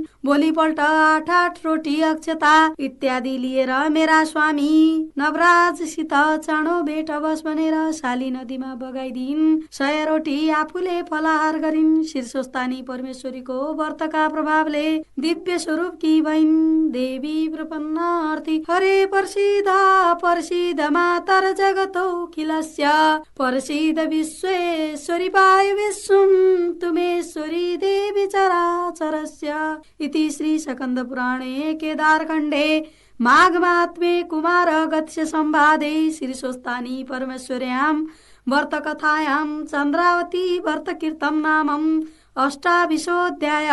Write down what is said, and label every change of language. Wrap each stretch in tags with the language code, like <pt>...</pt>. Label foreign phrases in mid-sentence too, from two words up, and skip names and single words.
<ne>भोलिपल्ट 8 रोटी अक्षता इत्यादि लिएर मेरा स्वामी नवराजसित चाँडो भेट होस् भनेर शाली नदीमा बगाइदिन्। 100 रोटी आफूले फलाहार गरिन्। शीर्षस्थानी परमेश्वरीको व्रतका प्रभावले दिव्य स्वरूप की भइन्।</ne> <sa>देवी प्रपन्नार्थी हरे प्रसिद्ध प्रसिद्ध मातर जगतोखिलस्य प्रसिद्ध विश्वेश्वरी वायु विश्वं तुमेश्वरी देवी चराचरस्य इति श्री स्कन्द पुराणे केदारखण्डे माघमात्मे कुमार गत्स्य संवादे शीर्षस्थानी परमेश्वर्यां व्रतकथायां चन्द्रावती व्रतकीर्तम नामम् अष्टाविंशोऽध्याय।</sa>